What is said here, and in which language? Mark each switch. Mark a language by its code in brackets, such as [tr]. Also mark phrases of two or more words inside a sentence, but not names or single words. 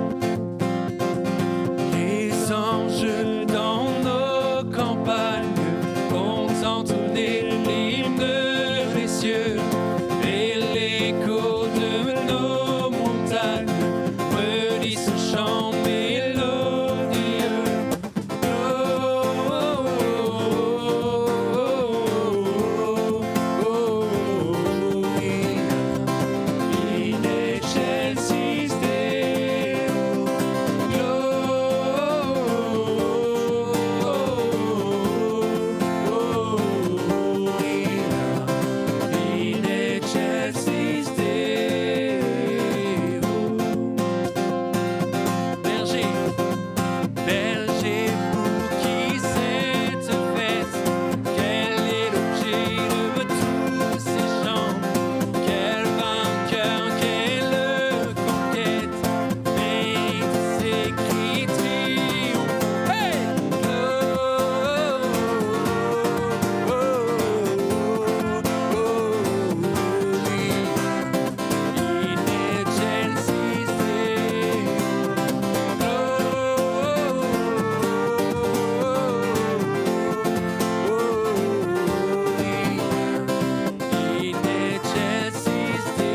[fr] Les anges dans nos campagnes ont entonné l'hymne des cieux et l'écho de nos montagnes redit ce chant mélodieux. [la] In excelsis Deo, in excelsis Deo. [fr] Berger, berger pour qui cette fête, quel est l'objet de tous ces chants, quel vainqueur, quelle conquête, mérite ces cris triomphants. Hey! [la] In excelsis in excelsis